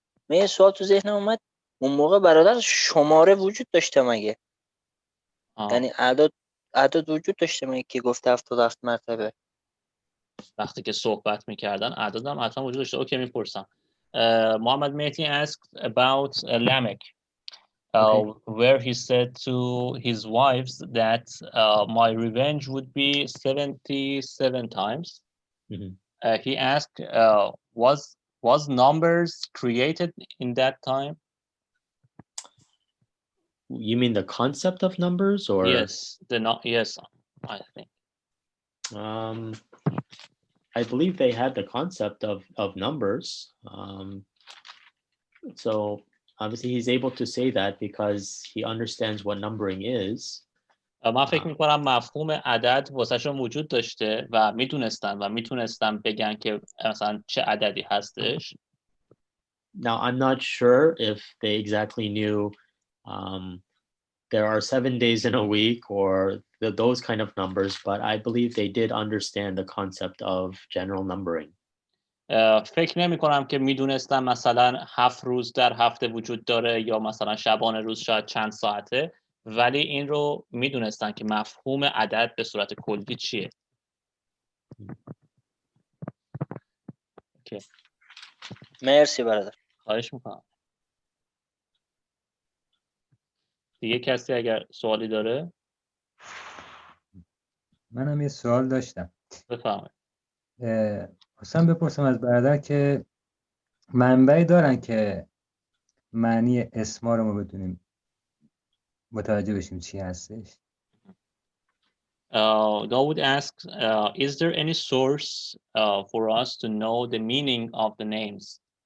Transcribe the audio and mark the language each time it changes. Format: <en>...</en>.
<fa>من یه سوال تو ذهنم اومد، اون موقع برادر شماره وجود داشته مگه؟ یعنی اعداد وجود داشته مگه که گفته 77 مرتبه؟ وقتی که صحبت میکردن اعداد هم حتما وجود داشته. اوکی میپرسم.</fa> <en>Muhammad Mehdi asked about Lamech, where he said to his wives that my revenge would be 77 times. Mm-hmm. He asked, was numbers created in that time? You mean the concept of numbers, or yes, yes, I think. I believe they had the concept of numbers. So obviously he's able to say that because he understands what numbering is.</en> <fa>من فکر میکنم مفهوم عدد واسهشون وجود داشته و میتونستن بگن که مثلا چه عددی هستش.</fa> <en>Now I'm not sure if they exactly knew there are 7 days in a week or those kind of numbers, but I believe they did understand the concept of general numbering.</en> <fa>فکر نمی کنم که میدونستن مثلا 7 روز در هفته وجود داره یا مثلا شبانه روز شاید چند ساعته، ولی این رو میدونستن که مفهوم عدد به صورت کلی چیه. اوکی. مرسی برادر. خواهش میکنم. دیگه کسی اگر سوالی داره؟ منم یه سوال داشتم. بفرمایید. خواستم بپرسم از برادر که منبعی دارن که معنی اسما رو ما بدونیم متوجه بشیم چی هستش.</fa> <en>Dawood asks, is there any source for us to know the meaning of the names?</en>